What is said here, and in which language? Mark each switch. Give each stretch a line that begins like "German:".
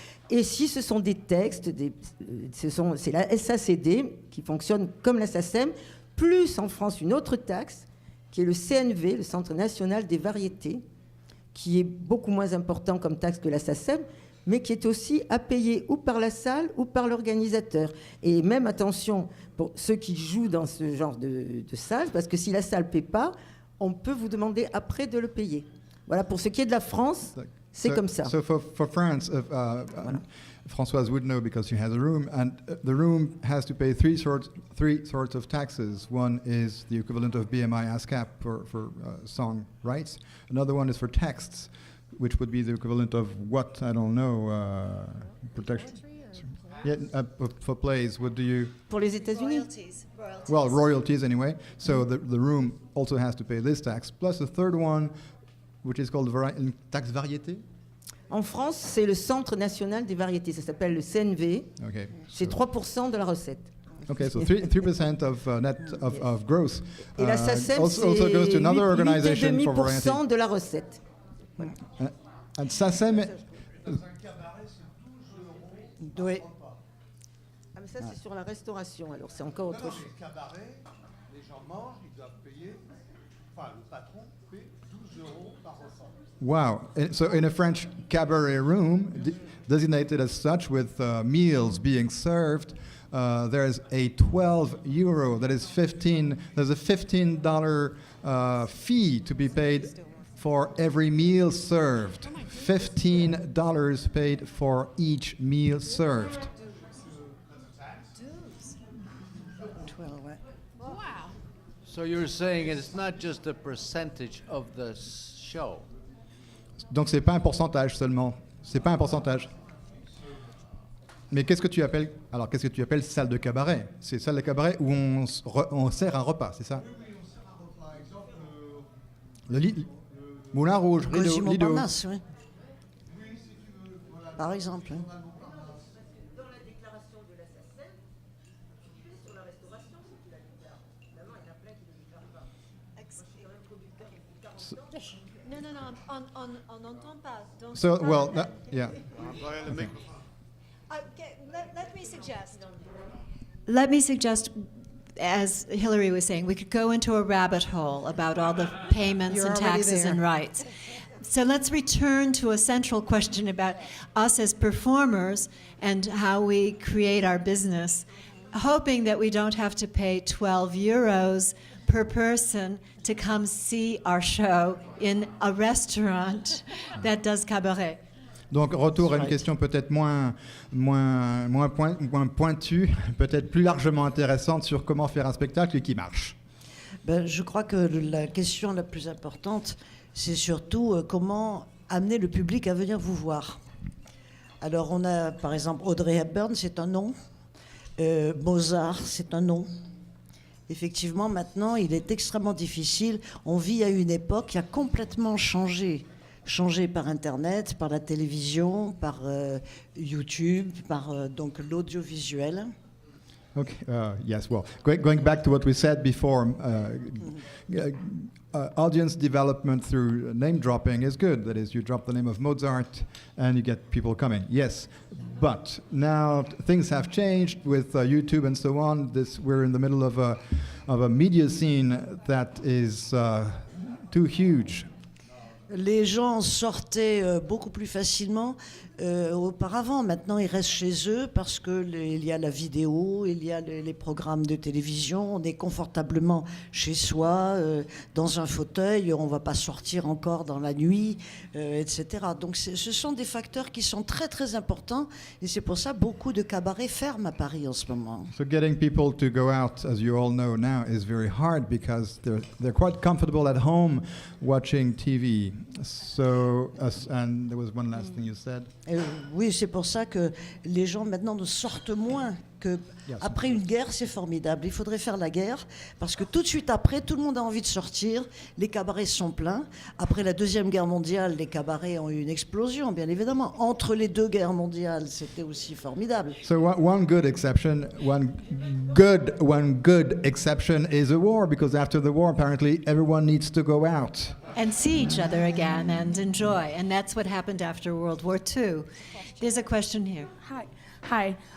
French: Et si ce sont des textes, c'est la SACD qui fonctionne comme la SACEM, plus en France une autre taxe, qui est le CNV, le Centre National des Variétés, qui est beaucoup moins important comme taxe que la SACEM, mais qui est aussi à payer ou par la salle ou par l'organisateur. Et même, attention, pour ceux qui jouent dans ce genre de salle, parce que si la salle ne paie pas, on peut vous demander après de le payer. Voilà, pour ce qui est de la France, c'est comme ça.
English: So for France, Françoise would know because she has a room, and the room has to pay three sorts of taxes. One is the equivalent of BMI ASCAP for song rights. Another one is for texts, which would be the equivalent of what, I don't know, protection. Yeah, for plays, what do you...
French: Pour les États-Unis?
English: Royalties. Well, royalties anyway. So the room also has to pay this tax. Plus the third one, which is called taxe variété.
French: En France, c'est le Centre National des Variétés. Ça s'appelle le CNV.
English: Okay.
French: C'est 3% de la recette.
English: Okay, so 3% of net of gross.
French: Et la SACEM,
English: also goes to another organization for variety.
French: 8,5% de la recette.
English: And SACEM.
French: Oui. Ah, mais ça, c'est sur la restauration, alors c'est encore autre chose. Dans les cabarets, les gens mangent, ils doivent payer, enfin le patron paie 12 € par repas.
English: Wow. So in a French cabaret room, designated as such with meals being served, there's a 12 euro, that is there's a $15 fee to be paid for every meal served. $15 paid for each meal served. Wow. So you're saying it's not just a percentage of the show.
French: Donc c'est pas un pourcentage seulement. C'est pas un pourcentage. Mais qu'est-ce que tu appelles salle de cabaret? C'est salle de cabaret où on sert un repas, c'est ça? Oui, on sert un repas. Exemple, Le Moulin Rouge, Cosimo Lido. Montparnasse, oui. oui, si tu veux, voilà. Par exemple. Dans la déclaration de la SACEM, tu fais sur la restauration si tu la déclares. Évidemment, il y en a plein qui ne le déclarent pas. Moi, je suis quand même producteur depuis 40 ans. Non, on n'entend pas. Donc
English: So,
French: c'est pas-
English: well, yeah. Okay, let me suggest, as Hilary was saying, we could go into a rabbit hole about all the payments You're and already taxes there. and rights. So let's return to a central question about us as performers and how we create our business, hoping that we don't have to pay 12 euros per person to come see our show in a restaurant that does cabaret.
French: Donc retour à une question peut-être moins pointue, peut-être plus largement intéressante sur comment faire un spectacle qui marche. Je crois que la question la plus importante, c'est surtout comment amener le public à venir vous voir. Alors on a par exemple Audrey Hepburn, c'est un nom. Mozart, c'est un nom. Effectivement, maintenant, il est extrêmement difficile. On vit à une époque qui a complètement changé changé par Internet, par la télévision, par YouTube, par donc l'audiovisuel.
English: Okay. Yes. Well, going back to what we said before, audience development through name dropping is good. That is, you drop the name of Mozart and you get people coming. Yes, but now things have changed with YouTube and so on. We're in the middle of a media scene that is too huge.
French: Les gens sortaient beaucoup plus facilement auparavant. Maintenant, ils restent chez eux parce qu'il y a la vidéo, il y a les programmes de télévision. On est confortablement chez soi, dans un fauteuil. On ne va pas sortir encore dans la nuit, etc. Donc, ce sont des facteurs qui sont très, très importants. Et c'est pour ça que beaucoup de cabarets ferment à Paris en ce moment.
English: So getting people to go out, as you all know now, is very hard because they're quite comfortable at home watching TV. So, and there was one last thing you said.
French: Oui, c'est pour ça que les gens maintenant ne sortent moins que après une guerre, c'est formidable. Il faudrait faire la guerre parce que tout de suite après, tout le monde a envie de sortir. Les cabarets sont pleins. Après la Deuxième Guerre mondiale, les cabarets ont eu une explosion, bien évidemment. Entre les deux guerres mondiales, c'était aussi formidable.
English: So one good exception is a war, because after the war, apparently everyone needs to go out. And see each other again and enjoy. And that's what happened after World War II. There's a question here. Hi.